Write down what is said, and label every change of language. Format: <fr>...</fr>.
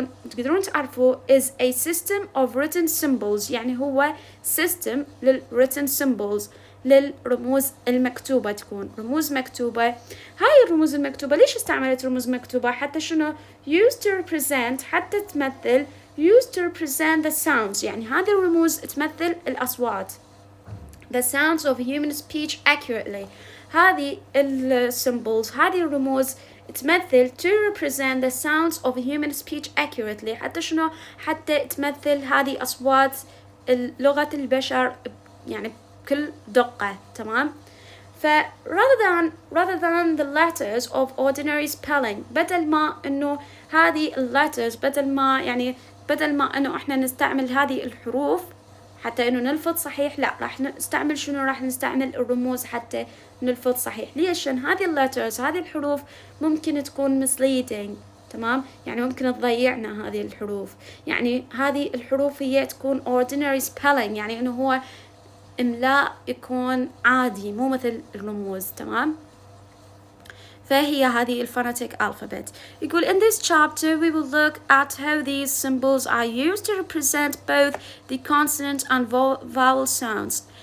<ar>تقدرون تعرفوا</ar> <en>is a system of written symbols،</en> <ar>يعني هو system written symbols، للرموز المكتوبة، تكون رموز مكتوبة. هاي الرموز المكتوبة ليش استعملت رموز مكتوبة؟ حتى شنو؟ used to represent، حتى تمثل،</ar> <en>used to represent the sounds،</en> <ar>يعني هذه الرموز تمثل الأصوات،</ar> <en>the sounds of human speech accurately. هذه symbols، هذه الرموز تمثل to represent the sounds of human speech accurately.</en> <ar>حتى شنو؟ حتى تمثل هذه أصوات لغة البشر يعني بكل دقة، تمام؟ ف</ar> <en>rather than the letters of ordinary spelling،</en> <ar>بدل ما إنه هذه letters، بدل ما إنه إحنا نستعمل هذه الحروف حتى إنه نلفظ صحيح، لا، راح نستعمل شنو؟ راح نستعمل الرموز حتى نلفظ صحيح. ليش؟ عشان هذه letters، هذه الحروف ممكن تكون misleading، تمام؟ يعني ممكن تضيعنا هذه الحروف، يعني هذه الحروف هي تكون ordinary spelling، يعني إنه هو إملاء يكون عادي مو مثل الرموز، تمام؟ فهي هذه الphonetic alphabet.</ar> <en>يقول in this chapter we will look at how these symbols are used to represent both the consonant and vowel sounds.</en>